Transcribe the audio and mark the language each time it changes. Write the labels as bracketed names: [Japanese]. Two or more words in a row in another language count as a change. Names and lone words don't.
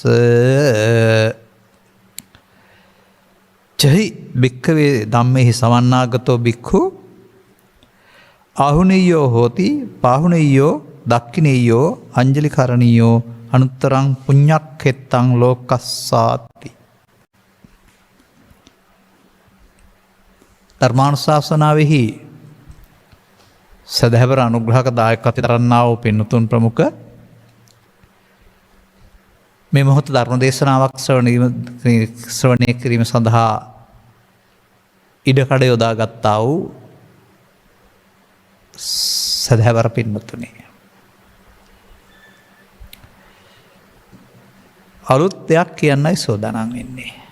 [Pali] චහි භික්ඛවේ ධම්මේහි සවන්නාගතෝ භික්ඛු ආහුනීයෝ හෝති පාහුනීයෝ දක්ඛිනීයෝ අංජලිකරණීයෝ අනුත්තරං පුඤ්ඤක්ඛෙත්තං ලෝකස්සාති. [Sinhala] ධර්මානුශාසනාවෙහි සදහැවර අනුග්‍රහක දායකත්වයෙන් තරන්නා වූ පින්තුන් ප්‍රමුඛ මේ මොහොත ධර්ම දේශනාවක් ශ්‍රවණය කිරීම සඳහා ඉඩකඩ යොදා ගත්තා වූ සදහැවර පින්වත්නි, අලුත් දෙයක් කියන්නයි සෝදානම් වෙන්නේ.